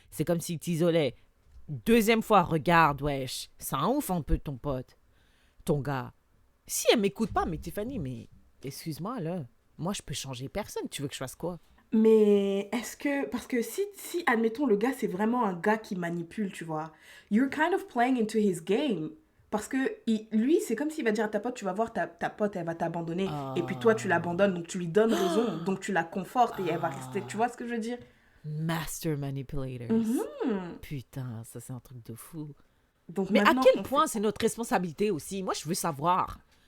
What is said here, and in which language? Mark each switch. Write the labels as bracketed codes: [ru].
[fr] C'est comme s'il t'isolait. 2e fois, regarde, wesh. C'est un ouf un peu ton pote. Ton gars. Si elle m'écoute pas, mais Tiffany, mais excuse-moi, là. Moi, je peux changer personne. Tu veux que je fasse quoi? Mais est-ce que... Parce que si, admettons, le gars, c'est vraiment un gars qui manipule, tu vois. [en] You're kind of playing into his game. [fr] Parce que lui, c'est comme s'il va dire à ta pote, tu vas voir, ta pote, elle va t'abandonner. Et puis toi, tu l'abandonnes, donc tu lui donnes raison. Donc tu la confortes et elle va rester... Tu vois ce que je veux dire? [en] Master manipulators. [fr] Putain, ça, c'est un truc de fou. Donc mais à quel point c'est notre responsabilité aussi? Moi, je veux savoir.